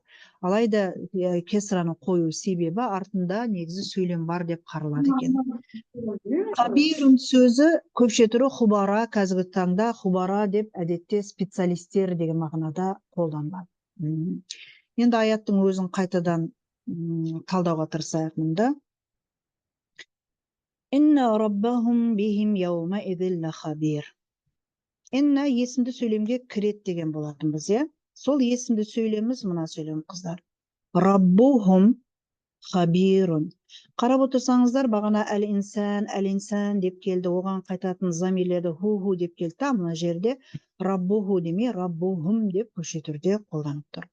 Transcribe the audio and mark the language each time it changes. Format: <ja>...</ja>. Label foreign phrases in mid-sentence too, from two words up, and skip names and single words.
<kk>Алайда кесраны қою себебі артында негізі сөйлем бар деп қаралады екен. Хабирун сөзі көпше түрі хубара, қазіргі таңда хубара деп әдетте специалистер деген мағынада қолданылады. Енді аяттың өзін қайтадан талдауға тырысайық мұнда.</kk> <ar>إن ربهم بهم يومئذ لخبير.</ar> <kk>Инна есімді сөйлемге кірет деген болатын біз, Сол есімді сөйлеміз мына сөйлем қыздар.</kk> <ar>ربهم خبير.</ar> <kk>Қарап отырсаңыздар, бағана әл-инсан деп келді, оған қайтатын замирлерді ху деп келді, мына жерде раббуху демей, раббухум деп көше түрде қолданып тұр.</kk>